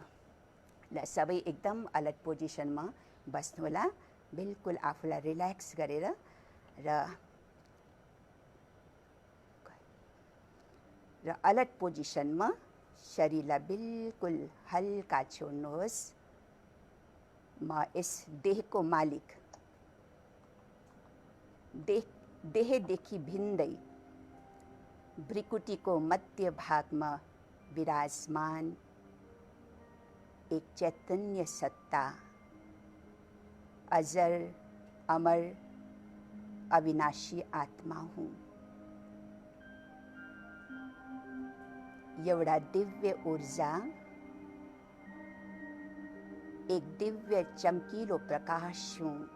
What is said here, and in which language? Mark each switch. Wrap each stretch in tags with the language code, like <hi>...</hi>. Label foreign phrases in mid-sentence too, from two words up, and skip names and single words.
<ne>ल सबै एकदम अलर्ट पोजिसनमा बस्नुहोला, बिल्कुल आफूलाई रिल्याक्स गरेर र अलर्ट पोजिसनमा शरीरलाई बिल्कुल हल्का छोड्नुहोस्। म यस देहको मालिक, देहदेखि भिन्दै भ्रिकुटीको मध्य भागमा विराजमान एक चैतन्य सत्ता, अजर अमर अविनाशी आत्मा हूँ। एउटा दिव्य ऊर्जा, एक दिव्य चमकीलो प्रकाश हूँ।</ne>